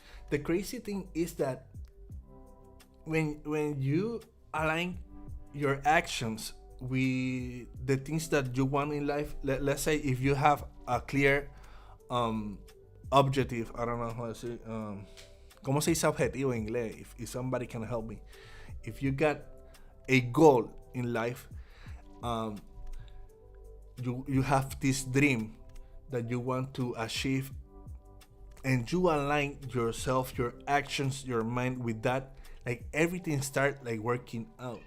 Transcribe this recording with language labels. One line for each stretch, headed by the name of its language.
English: The crazy thing is that when you align your actions with the things that you want in life, let's say if you have a clear um objective. I don't know how to say,
Spanish: ¿cómo se dice objetivo en inglés?
English: If somebody can help me. If you got a goal in life, um you have this dream that you want to achieve, and you align yourself, your actions, your mind with that, like everything start like working out.